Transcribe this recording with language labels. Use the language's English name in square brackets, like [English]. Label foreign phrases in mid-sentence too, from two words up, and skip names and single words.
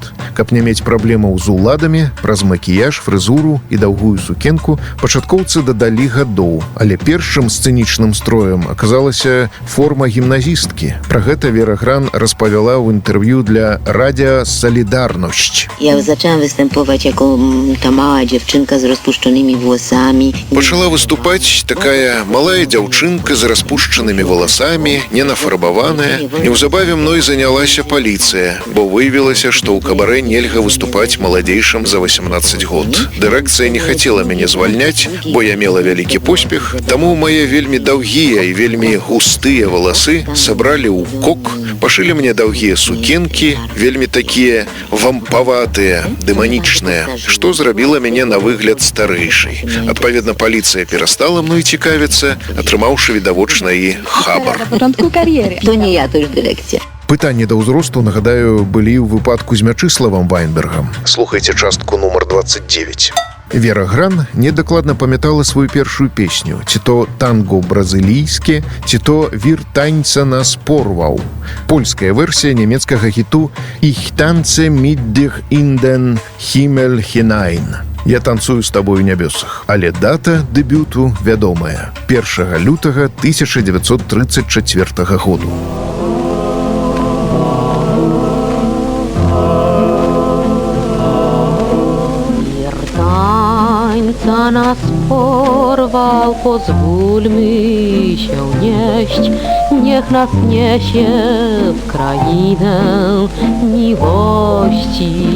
[Belarusian] Каб не мець праблемаў з уладамі, праз макіяж, фрызуру і даўгую сукенку пачаткоўцы дадалі гадоў, але першым сцэнічным строем аказалася форма гімназісткі. Пра гэта Вера Гран распавяла ў інтэрв'ю для радіа «Солідарność». [Polish] Ja zaczęłam występować jako ta mała dziewczynka z rozpuszczonymi włosami. [Belarusian] Пачала выступаць такая малая дзяўчынка з распушчанымі валасамі, ненафарбаваная. Неўзабаве мной занялася паліцыя, бо выявілася, што ў кабарэ нельга выступаць маладзейшым за 18 год. Дырэкцыя не хацела мяне звальняць, бо я мела вялікі поспех, таму мае вельмі даўгія і вельмі густыя валасы сабралі ў кок, пашылі мне даўгія сукенкі, вельмі такія вампаватыя, дэманічныя, што зрабіла мяне на выгляд старэйшай. Адпаведна, паліцыя перастала мной цікавіцца, атрымаўшы відавочна і хабар. [Polish] To nie ja, to już dyrekcja. [Belarusian] Пытанні да ўзросту, нагадаю, былі ў выпадку з Мячыславам Вайнбергам. Слухайце частку нумар 29. Вера Гран недакладна памятала сваю першую песню, ці то танго бразылійскі, ці то вір таньца нас порваў. Польская версія нямецкага хіту «Ich tanze mit dir in den Himmel hinein». «Я танцую з табою ў нябёсах». Але дата дэбюту вядомая – 1 лютага 1934 году. [Polish] Tańca nas porwał, pozwólmy się nieść, niech nas niesie w krainę miłości.